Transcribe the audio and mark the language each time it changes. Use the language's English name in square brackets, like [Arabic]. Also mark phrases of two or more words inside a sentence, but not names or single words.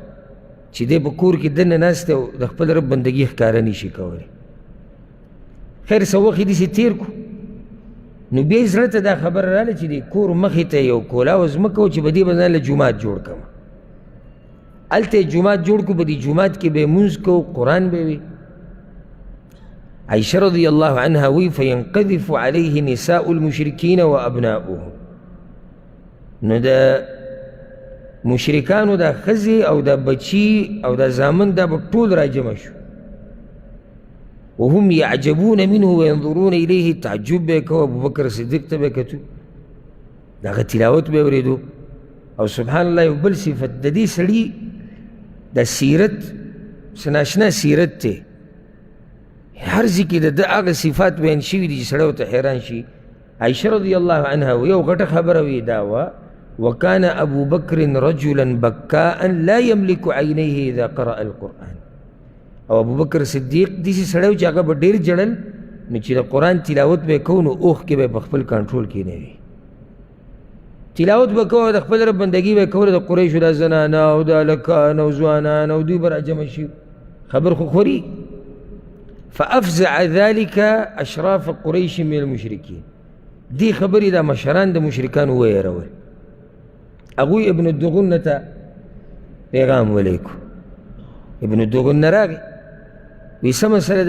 [Pashto] چې دی په کور کې دننه ناست دی او د خپل رب بندګي ښکاره نه شي کولی خیر څه وخت یې داسې تېر کړو نو بیا یې زړه ته دا خبره راغله چې د کور مخې ته یو کولاو ځمکه وه چې په دې به ځان له جومات جوړ کړم هلته یې جومات جوړ کړو په دې جومات کې به یې مونځ کوو قرآن به وي [Arabic] عائشة رضی الله عنها [Pashto] وی [Arabic] فینقذف علیه نساء المشرکین و ابناؤهم [Pashto] نو د مشرکانو دا ښځې او دا بچي او دا زامن دا به ټول راجمع شو [Arabic] وهم يعجبون منه وينظرون إليه [Pashto] تعجب به کوه ابوبکر صدیق ته به یې کتو د هغه تلاوت به یې اورېدو او [Arabic] سبحان الله [Pashto] یو بل صفت د دې سړي د سیرت څه ناشنا سیرت دی هر ځای کې د ده هغه صفات بیان شوي دي چې سړی ورته حیران شي [Arabic] عائشة رضی الله عنها [Pashto] یو غټه خبره وی دا وه [Arabic] وكان أبو بكر رجلا بكاء لا يملك عينيه إذا قرأ القرآن [Pashto] او ابو بکر صدیق داسې سړی و چې هغه به ډېر ژړل نو چې د قرآن تلاوت به یې کوو نو اوښ کې به یې په خپل کنټرول کې نه وي تلاوت به کوه د خپل رب بندګي به یې کوله د قریشو دا زنانه او د هلکان او ځوانان او دوی به راجمع شي خبر خو خوري [Arabic] فافزع ذلك اشراف قریش من المشرکین [Pashto] دې خبرې دا مشران د مشرکانو ویرول هغوی ابن الدغنه ته پیغام ولیکو ابن الدغنه راغی وی څه مسله ده؟